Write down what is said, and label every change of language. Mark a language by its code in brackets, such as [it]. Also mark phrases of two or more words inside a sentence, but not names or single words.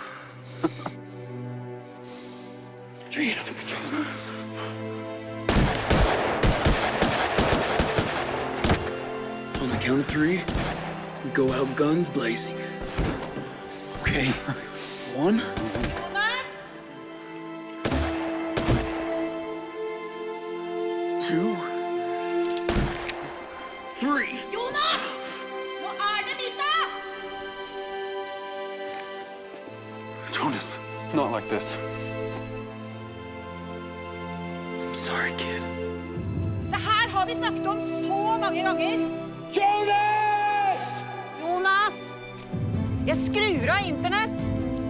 [en] On the count of 3, we go out guns blazing. Okay, 1. Two. 3. [no] Jonas! Hva det dette? Jonas, [en] not like this. I'm sorry, kid. [no] Det her har vi snakket om så mange ganger. Jonas! Jonas! Jeg skrur av internett.